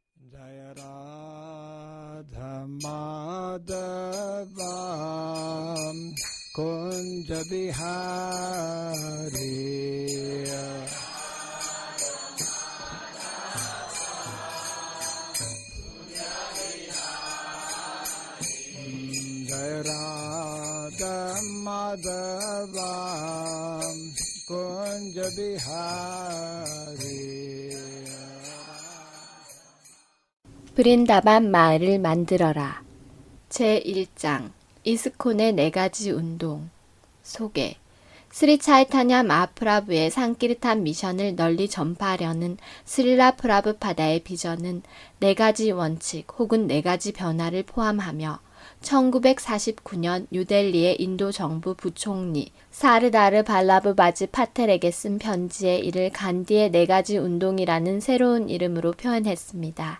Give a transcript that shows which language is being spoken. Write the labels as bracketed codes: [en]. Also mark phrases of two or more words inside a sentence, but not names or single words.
[sa] Jaya Radha Madhava Kunja Bihari Jaya Radha Madhava Kunja Bihari [ko] 브린다반 마을을 만들어라. 제1장 이스콘의 4가지 운동 소개 스리 차이타냐 마하프라부의 상키르탄 미션을 널리 전파하려는 스릴라 프라브파다의 비전은 4가지 원칙 혹은 4가지 변화를 포함하며 1949년 뉴델리의 인도 정부 부총리 사르다르 발라브바지 파텔에게 쓴 편지에 이를 간디의 4가지 운동이라는 새로운 이름으로 표현했습니다.